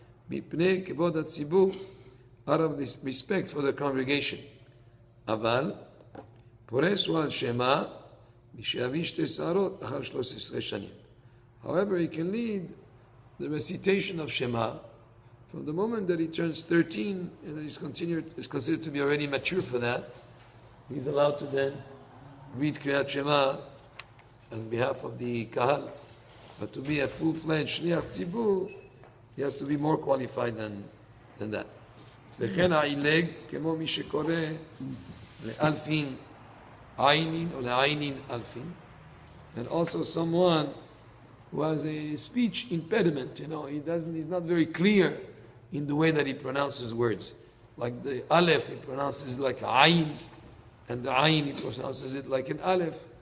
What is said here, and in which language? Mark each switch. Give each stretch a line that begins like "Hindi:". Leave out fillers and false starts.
Hebrew: מפני כבוד הציבור,
English: out of this respect for the congregation.
Hebrew: אבל פורס הוא על שמה, משאבי שתי שערות אחר 13 שנים.
English: However, he can lead the recitation of Shema from the moment that he turns 13 and that is considered to be already mature for that. He's allowed to then read Kriyat Shema on behalf of the Kahal. But to be a full-fledged Shliach Tzibur, he has to be more qualified than that.
Hebrew: וכן העילג, כמו מי שקורא לאלפין עיינין או לעיינין אלפין.
English: And also someone who has a speech impediment, he's not very clear in the way that he pronounces words. Like the aleph, he pronounces like ayin, and the ayin, he pronounces it like an aleph.